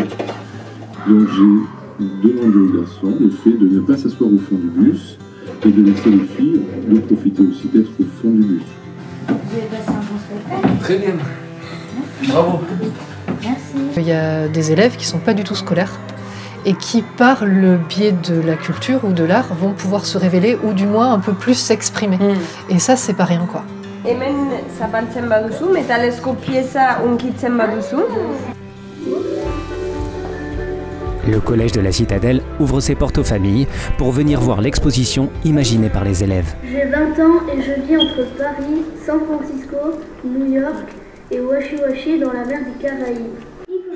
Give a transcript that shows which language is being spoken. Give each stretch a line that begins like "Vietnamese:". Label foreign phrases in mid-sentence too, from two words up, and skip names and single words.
French: Donc j'ai demandé aux garçons le fait de ne pas s'asseoir au fond du bus et de laisser les filles de profiter aussi d'être au fond du bus. Vous avez passé un bon spectacle? Très bien. Bravo. Merci. Il y a des élèves qui ne sont pas du tout scolaires et qui, par le biais de la culture ou de l'art, vont pouvoir se révéler ou du moins un peu plus s'exprimer. Et ça, c'est pas rien, quoi.
Basque: Hemen zapaltzen baduzu, metalezko pieza unkitzen baduzu.
French: Le collège de la Citadelle ouvre ses portes aux familles pour venir voir l'exposition imaginée par les élèves. J'ai 20 ans et je vis entre Paris, San Francisco, New York et Washi Washi dans la mer des Caraïbes.